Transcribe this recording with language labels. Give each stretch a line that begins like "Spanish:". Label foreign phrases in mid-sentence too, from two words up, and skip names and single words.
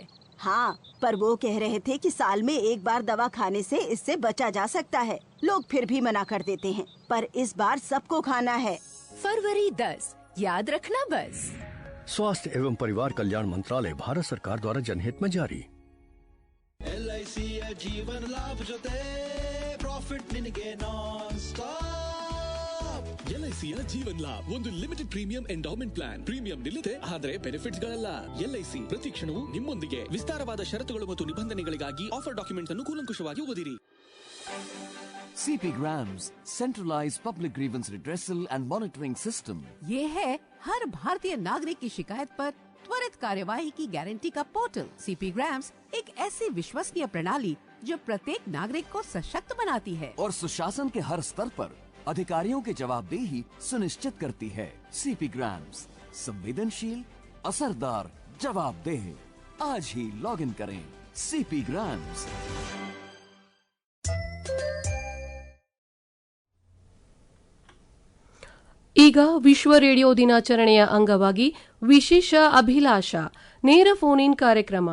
Hindi: हाँ, पर वो कह रहे थे कि साल में एक बार दवा खाने से इससे बचा जा सकता है। लोग फिर भी मना कर देते हैं, पर इस बार सबको खाना है। फरवरी 10 याद रखना बस। स्वास्थ्य एवं परिवार कल्याण मंत्रालय, भारत सरकार द्वारा जनहित में जारी.
Kannada: LIC जीवन लाभ ಜೊತೆ ಪ್ರಾಫಿಟ್ ನಿನಗೆ
English: non stop.
Kannada: LICಯ ಜೀವನ್ ಲಾಭ್ ಒಂದು
English: limited premium endowment plan.
Kannada: ಪ್ರೀಮಿಯಂ ನಿಲ್ಲದೆ ಆದರೆ ಬೆನಿಫಿಟ್ಸ್ ಗಳಲ್ಲ. LIC ಪ್ರತಿ ಕ್ಷಣವೂ ನಿಮ್ಮೊಂದಿಗೆ. ವಿಸ್ತಾರವಾದ ಷರತ್ತುಗಳು ಮತ್ತು ನಿಬಂಧನೆಗಳಿಗಾಗಿ
English: offer document
Kannada: ಅನ್ನು ಕೂಲಂಕುಷವಾಗಿ ಓದಿರಿ.
English: CP Grams, centralized public grievance redressal and monitoring system.
Hindi: ये है हर भारतीय नागरिक की शिकायत पर त्वरित कार्यवाही की गारंटी का पोर्टल। CP Grams एक ऐसी विश्वसनीय प्रणाली जो प्रत्येक नागरिक को सशक्त बनाती है और सुशासन के हर स्तर पर अधिकारियों की जवाबदेही सुनिश्चित करती है। CP Grams, संवेदनशील, असरदार, जवाबदेह। आज ही
English: log in
Hindi: करें CP Grams।
Kannada: ಈಗ ವಿಶ್ವ ರೇಡಿಯೋ ದಿನಾಚರಣೆಯ ಅಂಗವಾಗಿ ವಿಶೇಷ ಅಭಿಲಾಷ ನೇರ
English: phone in
Kannada: ಕಾರ್ಯಕ್ರಮ.